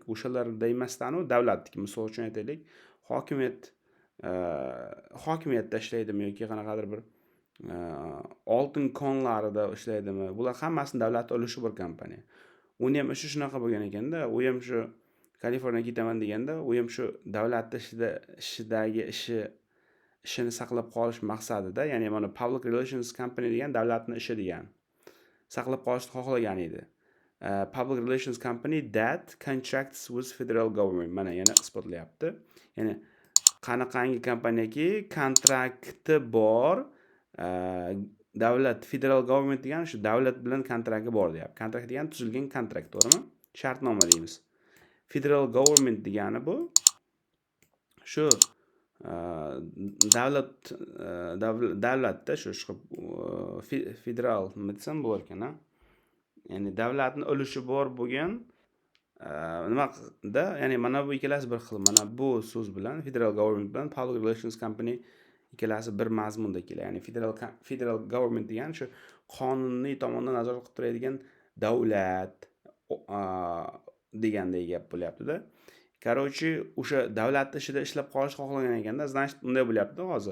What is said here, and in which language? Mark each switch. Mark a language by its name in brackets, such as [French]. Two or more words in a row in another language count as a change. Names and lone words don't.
[Uzbek] O'shalarda emasdan-u davlatniki. Misol uchun aytaylik, hokimiyatda ishlaydimi yoki qanaqadir bir oltin konlarida ishlaydimi? Bular hammasini davlat ulushi bor kompaniya. Uni ham ishi shunaqa bo'lgan ekanda, u ham shu Kaliforniyaga ketaman deganda, u ham shu davlat ishidagi ishini saqlab qolish maqsadida, ya'ni mana [English] public relations company [Uzbek] degan davlatning ishi degan. Saqlab qolishni xohlagan edi. [English] Public relations company that contracts with federal government. [Uzbek] Mana yana isbotlayapti. Ya'ni qanaqangi kompaniyaki kontrakti bor, davlat, [English] federal government [Uzbek] degan shu davlat bilan kontrakti bor deyapti. Kontrakt degan tuzilgan kontrakt, to'g'rimi? Shartnoma deymiz. [English] Federal government [Uzbek] degani bu shu davlatda shu federal nima desam bo'lar ekan, ya'ni davlatning ulushi bor bo'lgan nimada, ya'ni mana bu ikkalasi bir xil. Mana bu so'z bilan [English] federal government [Uzbek] bilan [English] public relations company [Uzbek] ikkalasi bir mazmunda keladi. Ya'ni [English] federal government [Uzbek] degan shu qonuniy tomondan nazorat qilib turadigan davlat degandek gap bo'lyapti-da. Короче, o'sha davlat ishida ishlab qolish xohlagan ekanda, значит, bunday bo'lyapti hozir.